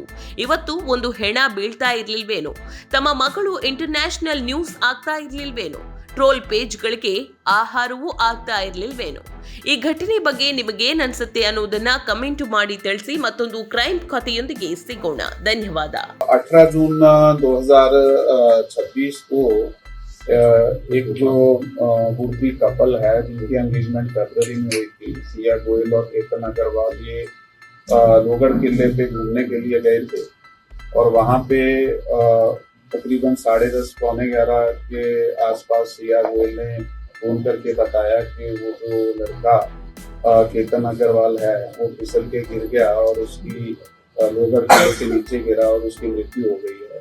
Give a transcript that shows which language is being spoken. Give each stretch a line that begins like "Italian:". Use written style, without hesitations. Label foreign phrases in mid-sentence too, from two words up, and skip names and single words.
Kannada: ಇವತ್ತು ಒಂದು ಹೆಣ ಬೀಳ್ತಾ ಇರ್ಲಿಲ್ವೇನೋ, ತಮ್ಮ ಮಗಳು
English: international news
Kannada: ಆಗ್ತಾ ಇರ್ಲಿಲ್ವೇನೋ, ಟ್ರೋಲ್ ಪೇಜ್ಗಳಿಗೆ ಆಹಾರವೂ ಆಗ್ತಾ ಇರ್ಲಿಲ್ವೇನೋ. ಈ ಘಟನೆ ಬಗ್ಗೆ ನಿಮಗೇನ್ ಅನ್ಸುತ್ತೆ ಅನ್ನೋದನ್ನ ಕಮೆಂಟ್ ಮಾಡಿ ತಿಳಿಸಿ. ಮತ್ತೊಂದು ಕ್ರೈಮ್ ಕಥೆಯೊಂದಿಗೆ ಸಿಗೋಣ. ಧನ್ಯವಾದ.
Hindi: 18 जून 2026 को एक जो बुढ़ी कपल है जिनकी एंगेजमेंट फरवरी में हुई थी, सिया गोयल और केतन अग्रवाल, ये लोहगढ़ किले पे घूमने के लिए गए थे और वहाँ पे तकरीबन 10:30 पौने 11 के आसपास सिया गोयल ने फोन करके बताया कि वो जो लड़का केतन अग्रवाल है वो फिसल के गिर गया और उसकी लोहगढ़ किले के नीचे गिरा और उसकी मृत्यु हो गई है।